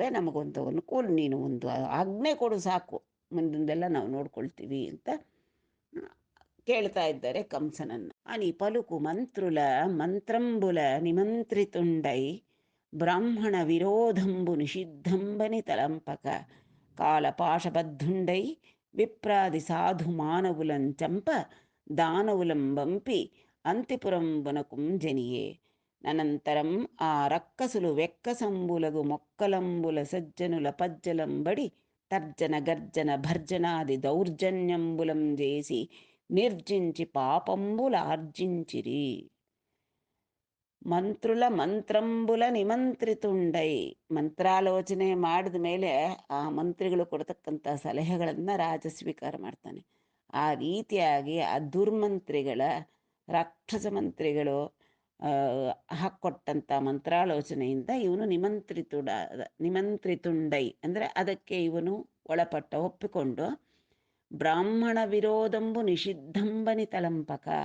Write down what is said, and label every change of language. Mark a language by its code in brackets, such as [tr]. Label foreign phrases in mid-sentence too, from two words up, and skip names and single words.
[kn] ನಮಗೊಂದು ಅನುಕೂಲ, ನೀನು ಒಂದು ಆಜ್ಞೆ ಕೊಡು ಸಾಕು, ಮುಂದಿಂದೆಲ್ಲ ನಾವು ನೋಡ್ಕೊಳ್ತೀವಿ ಅಂತ ಕೇಳ್ತಾ ಇದ್ದಾರೆ ಕಂಸನನ್ನು. [te] అని పలుకు మంత్రంబుల నిమంత్రితుండై బ్రాహ్మణ విరోధంబు నిషిద్ధంబని తలంపక కాలపాశబద్ధుండై విప్రాది సాధు మానవులంచంప దానవులంబంపి అంతిపురంబునకుం జనియే అనంతరం ఆ రక్కసులు వెక్కసంబులగు మొక్కలంబుల సజ్జనుల పజ్జలంబడి తర్జన గర్జన భర్జనాది దౌర్జన్యంబులం చేసి నిర్జించి పాపంబులార్జించిరి. మంత్రంబుల నిమంత్రితుండై, [kn] ಮಂತ್ರಾಲೋಚನೆ ಮಾಡಿದ ಮೇಲೆ ಆ ಮಂತ್ರಿಗಳು ಕೊಡ್ತಕ್ಕಂಥ ಸಲಹೆಗಳನ್ನು ರಾಜ ಸ್ವೀಕಾರ ಮಾಡ್ತಾನೆ. ಆ ರೀತಿಯಾಗಿ ಆ ದುರ್ಮಂತ್ರಿಗಳ, ರಾಕ್ಷಸ ಮಂತ್ರಿಗಳು ಹಾಕ್ಕೊಟ್ಟಂಥ ಮಂತ್ರಾಲೋಚನೆಯಿಂದ ಇವನು ನಿಮಂತ್ರಿತುಂಡೈ ಅಂದರೆ ಅದಕ್ಕೆ ಇವನು ಒಳಪಟ್ಟ, ಒಪ್ಪಿಕೊಂಡು [te] బ్రాహ్మణ విరోధంబు నిషిద్ధంబని తలంపక,